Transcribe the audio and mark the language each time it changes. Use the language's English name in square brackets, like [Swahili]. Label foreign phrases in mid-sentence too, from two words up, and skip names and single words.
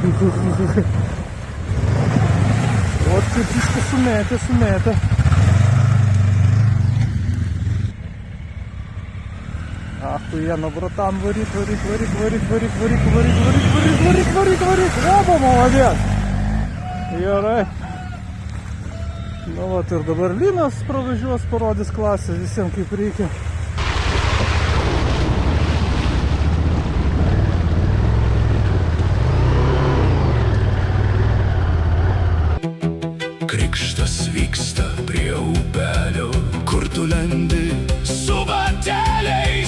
[Ukrainian] От пішки сумете. Ахуєнно, братан, вирік. Оба, молодець. [Lithuanian] Gerai. Nu vat ir dabar Linas pravažiuos, parodys klasę visiems kaip reikia. Krikštas vyksta prie upelio, kur tu lendi su bateliais.